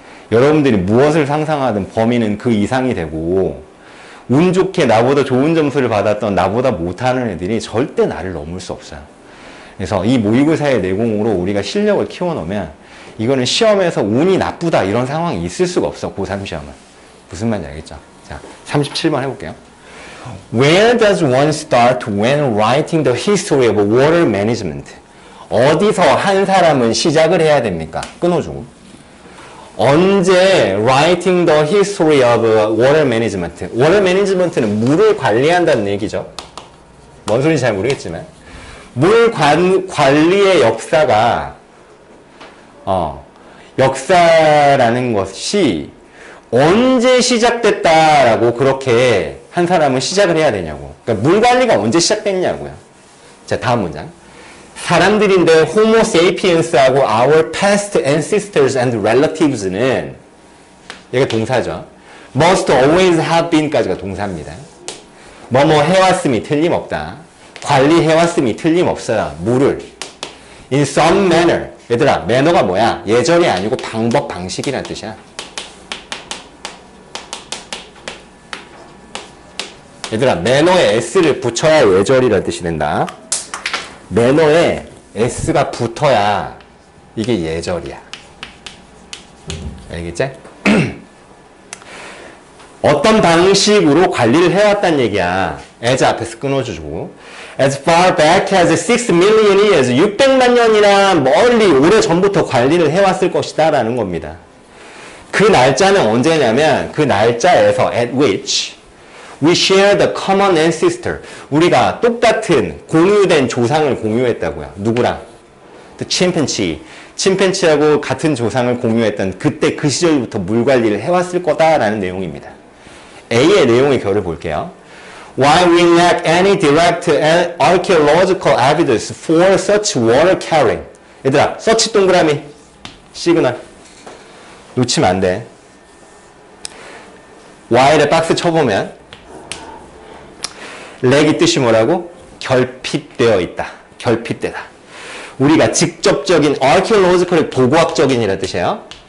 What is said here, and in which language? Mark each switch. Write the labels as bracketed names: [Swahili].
[Korean] 여러분들이 무엇을 상상하든 범위는 그 이상이 되고, 운 좋게 나보다 좋은 점수를 받았던 나보다 못하는 애들이 절대 나를 넘을 수 없어요. 그래서 이 모의고사의 내공으로 우리가 실력을 키워놓으면 이거는 시험에서 운이 나쁘다 이런 상황이 있을 수가 없어. 고3 시험은. 무슨 말인지 알겠죠? 자, 37번 해볼게요. [English] Where does one start when writing the history of water management? [Korean] 어디서 한 사람은 시작을 해야 됩니까? 끊어주고. 언제 [English] writing the history of water management? [Korean] water management는 물을 관리한다는 얘기죠. 뭔 소리인지 잘 모르겠지만. 물 관리의 역사가, 역사라는 것이 언제 시작됐다라고 그렇게 한 사람은 시작을 해야 되냐고. 그러니까 물 관리가 언제 시작됐냐고요. 자, 다음 문장. 사람들인데 [English] Homo sapiens하고 our past ancestors and relatives는 [Korean] 얘가 동사죠. [English] Must always have been [Korean] 까지가 동사입니다. 뭐뭐 해왔음이 틀림없다. 관리해왔음이 틀림없어요. 물을. [English] In some manner. [Korean] 얘들아, 매너가 뭐야? 예절이 아니고 방법, 방식이라는 뜻이야. 얘들아, 매너에 S를 붙여야 예절이라는 뜻이 된다. 매너에 S가 붙어야 이게 예절이야. 알겠지? 어떤 방식으로 관리를 해왔다는 얘기야. as 앞에서 끊어주고. [English] As far back as 6 million years, [Korean] 600만 년이나 멀리 오래전부터 관리를 해왔을 것이다 라는 겁니다. 그 날짜는 언제냐면 그 날짜에서 [English] at which we share the common ancestor. [Korean] 우리가 똑같은 공유된 조상을 공유했다고요. 누구랑? [English] The chimpanzee. [Korean] 침팬치하고 같은 조상을 공유했던 그때 그 시절부터 물 관리를 해왔을 거다라는 내용입니다. A의 내용의 결을 볼게요. [English] While we lack any direct archaeological evidence for such water carrying. [Korean] 얘들아, 서치 동그라미, 시그널. 놓치면 안 돼. while에 박스 쳐보면 렉이 뜻이 뭐라고? 결핍되어 있다. 결핍되다. 우리가 직접적인 archaeological 고고학적인이라는 뜻이에요.